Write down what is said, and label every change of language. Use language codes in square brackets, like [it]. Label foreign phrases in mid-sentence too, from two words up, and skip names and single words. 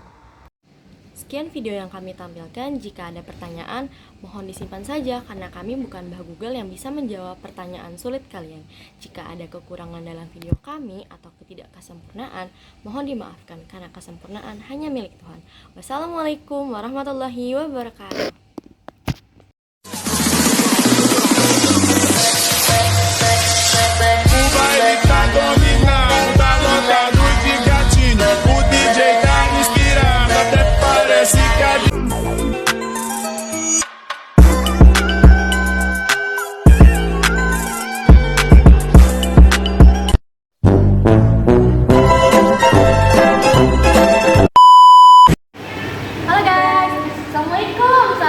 [id] Sekian video yang kami tampilkan. Jika ada pertanyaan, mohon disimpan saja karena kami bukan Mbah Google yang bisa menjawab pertanyaan sulit kalian. Jika ada kekurangan dalam video kami atau ketidaksempurnaan, mohon dimaafkan karena kesempurnaan hanya milik Tuhan. [ar] Wassalamualaikum warahmatullahi wabarakatuh. [pt] O baile tá dominado, tá lotado de gatinho. O DJ tá inspirado, até parece que a [id] Halo guys, [ar] Assalamualaikum.